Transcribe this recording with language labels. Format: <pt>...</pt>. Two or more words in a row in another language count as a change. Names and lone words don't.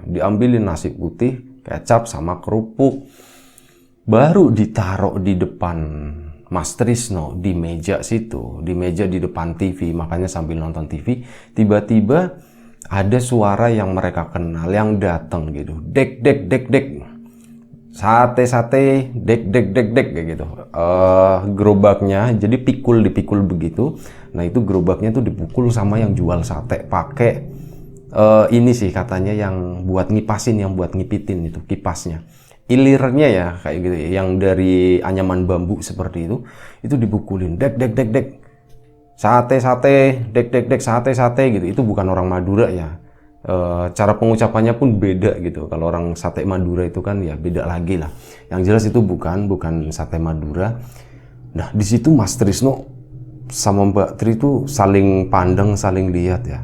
<id>Diambilin nasi putih, kecap sama kerupuk. Baru ditaruh di depan Mas Trisno di meja situ, di meja di depan TV, makanya sambil nonton TV, tiba-tiba ada suara yang mereka kenal yang datang gitu. Dek dek dek dek. Sate sate, dek dek dek dek kayak gitu. Gerobaknya jadi dipikul begitu. Nah, itu gerobaknya tuh dipukul sama yang jual sate pakai ini sih katanya yang buat ngipasin, yang buat ngipitin itu kipasnya. Ilirnya ya kayak gitu ya, yang dari anyaman bambu seperti itu dipukulin, dek dek dek dek, sate sate, dek dek dek, sate sate gitu. Itu bukan orang Madura ya. Cara pengucapannya pun beda gitu. Kalau orang sate Madura itu kan ya beda lagi lah. Yang jelas itu bukan sate Madura. Nah di situ Mas Trisno sama Mbak Tri itu saling pandang, saling lihat ya.</id>